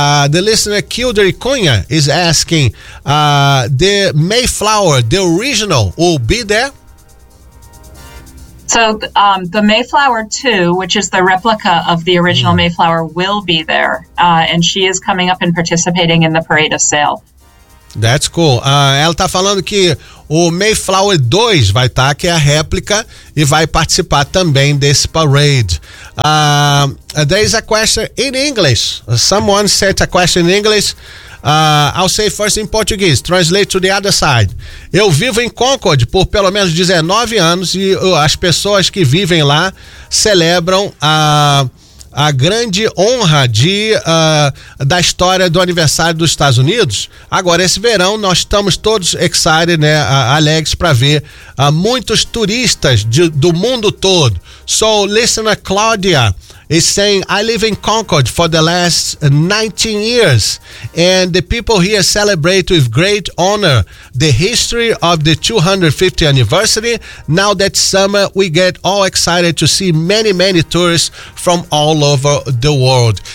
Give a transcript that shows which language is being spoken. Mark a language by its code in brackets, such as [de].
[en] The listener Kildare Cunha is asking, the Mayflower, the original, will be there? So the Mayflower 2, which is the replica of the original Mayflower, will be there. And she is coming up and participating in the parade of sail. That's cool. [pt] Ela está falando que o Mayflower 2 vai estar, que é a réplica, e vai participar também desse parade. [en] There is a question in English. Someone sent a question in English. I'll say first in Portuguese. Translate to the other side. [pt] Eu vivo em Concord por pelo menos 19 anos e as pessoas que vivem lá celebram a grande honra da história do aniversário dos Estados Unidos. Agora, esse verão, nós estamos todos excited, né, alegres para ver muitos turistas do mundo todo. [en] So, listener Claudia is saying, I live in Concord for the last 19 years, and the people here celebrate with great honor the history of the 250th anniversary. Now that summer, we get all excited to see many, many tourists from all over the world.